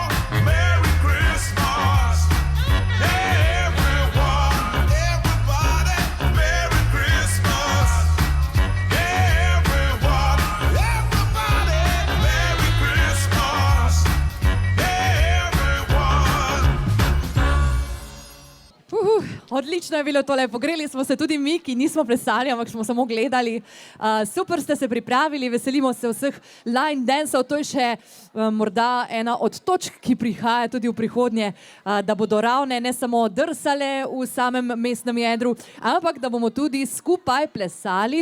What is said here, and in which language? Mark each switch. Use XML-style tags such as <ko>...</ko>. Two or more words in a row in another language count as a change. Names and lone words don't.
<en>Merry Christmas, everyone. Everybody, Merry Christmas, everyone. Everybody, Merry Christmas, everyone.</en> <sl>Odlično je bilo tole. Pogreli smo se tudi mi, ki nismo plesali, ampak smo samo gledali. Super ste se pripravili, veselimo se vseh</sl> <en>line danceov.</en> <sl>To je še morda ena od točk, ki prihaja tudi v prihodnje, da bodo ravne ne samo drsale v samem mestnem jedru, ampak da bomo tudi skupaj plesali.</sl>